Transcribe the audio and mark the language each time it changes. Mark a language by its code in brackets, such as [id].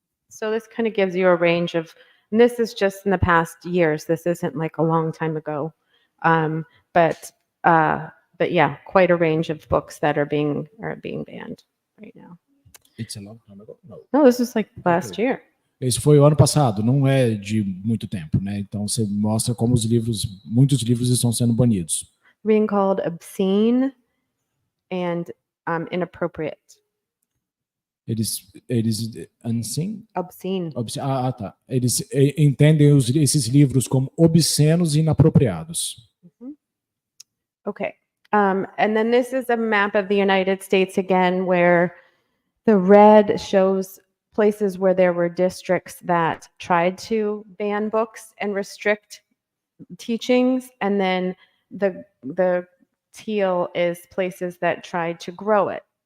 [en] So this kind of gives you a range of, and this is just in the past years. This isn't like a long time ago, but yeah, quite a range of books that are being banned right now. It's a long time ago? No, this was like last year. [pt] Esse foi o ano passado, não é de muito tempo, né? Então você mostra como muitos livros estão sendo banidos. [en] Being called obscene and inappropriate. [pt] Eles unseen? [en] Obscene. [pt] Tá. Eles entendem esses livros como obscenos e inapropriados. [en] Okay. And then this is a map of the United States again, where the red shows places where there were districts that tried to ban books and restrict teachings, and then the teal is places that tried to grow it.